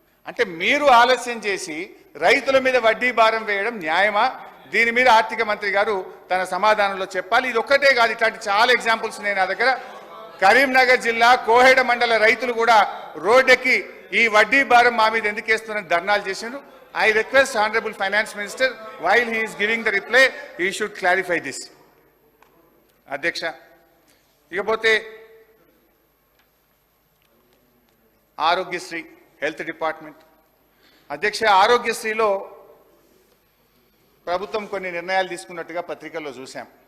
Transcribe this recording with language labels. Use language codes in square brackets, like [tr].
[te] అంటే మీరు ఆలస్యం చేసి రైతుల మీద వడ్డీ భారం వేయడం న్యాయమా? దీని మీద ఆర్థిక మంత్రి గారు తన సమాధానంలో చెప్పాలి. ఇది ఒక్కటే కాదు, ఇట్లాంటి చాలా ఎగ్జాంపుల్స్ నేను నా దగ్గర. కరీంనగర్ జిల్లా కోహెడ మండల రైతులు కూడా రోడ్డెక్కి ఈ వడ్డీ భారం మా మీద ఎందుకు వేస్తున్నారని ధర్నాలు చేసిండ్రు. [en] I request Honorable Finance Minister, while he is giving the reply, he should clarify this. [te] అధ్యక్ష, ఇకపోతే ఆరోగ్యశ్రీ హెల్త్ డిపార్ట్మెంట్. అధ్యక్ష, ఆరోగ్యశ్రీలో ప్రభుత్వం కొన్ని నిర్ణయాలు తీసుకున్నట్టుగా పత్రికల్లో చూసాం.